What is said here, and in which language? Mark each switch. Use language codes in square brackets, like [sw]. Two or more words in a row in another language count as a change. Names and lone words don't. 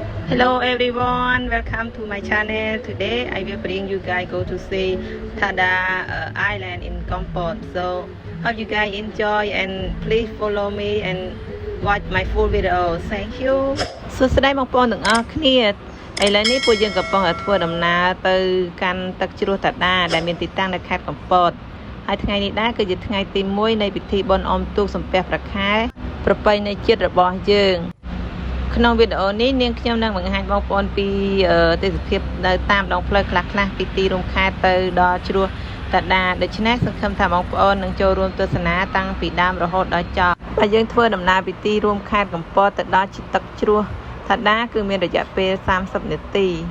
[en] Hello everyone, welcome to my channel. Today I will bring you guys go to see TADA Island in Kompot. So hope you guys enjoy and please follow me and watch my full video. Thank you. [km] សួស្តីបងប្អូនទាំងអស់គ្នាឥឡូវនេះពួកយើងកំពុងតែធ្វើដំណើរទៅកាន់ទឹកជ្រោះតាដាដែលមានទីតាំងនៅខេត្តកំពតហើយថ្ងៃ នេះដែរគឺជាថ្ងៃទី1នៃពិធីបុណ្យអុំទូកសំពះព្រះខែប្រពៃណីជាតិរបស់យើងក្នុងវីដេអូនេះនាងខ្ញុំនឹងបង្ហាញបងប្អូនពីទេសភាពនៅតាមដងផ្លូវខ្លះៗពីទីរួមខេត្តទៅដល់ជ្រោះតាដាដូច្នេះសង្ឃឹមថាបងប្អូននឹងចូលរួមទស្សនាតាំងពីដើមរហូតដល់ចប់ហើយយើងធ្វើដំណើរពីទីរួមខេត្តកំពតទៅដល់ទឹកជ្រោះតាដាគឺមានរយៈពេល30នាទីឥ